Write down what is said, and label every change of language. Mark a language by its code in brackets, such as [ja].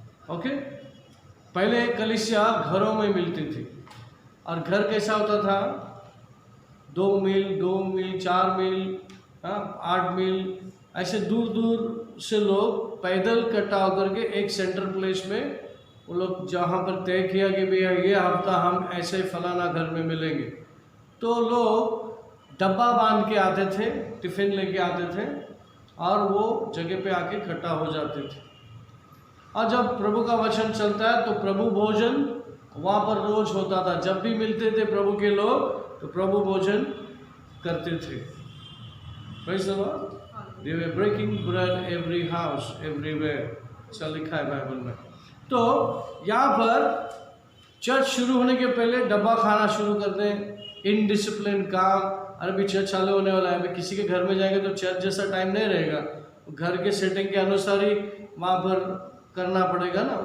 [hi] Okay, पहले कलीसिया घरों में मिलती थी, और घर कैसा होता था, 2 मील 4 मील 8 मील, ऐसे दूर दूर से लोग पैदल इकट्ठा होकर के एक सेंटर प्लेस में, वो लोग जहाँ पर तय किया कि भैया ये हफ्ता हम ऐसे फलाना घर में मिलेंगे, तो लोग डब्बा बांध के आते थे, टिफिन लेके आते थे, और वो जगह पे आके इकट्ठा हो जाते थे। और जब प्रभु का वचन चलता है तो प्रभु भोजन वहाँ पर रोज होता था। जब भी मिलते थे प्रभु के लोग तो प्रभु भोजन करते थे। [en] Praise the Lord. They were breaking bread every house, everywhere. [hi] ऐसा लिखा है बाइबल में। तो यहाँ पर चर्च शुरू होने के पहले डब्बा खाना शुरू कर दें, इनडिसिप्लिन काम। अरे भी चर्च चालू होने वाला है, अभी किसी के घर में जाएंगे तो चर्च जैसा टाइम नहीं रहेगा, घर के सेटिंग के अनुसार ही वहाँ पर करना पड़ेगा ना।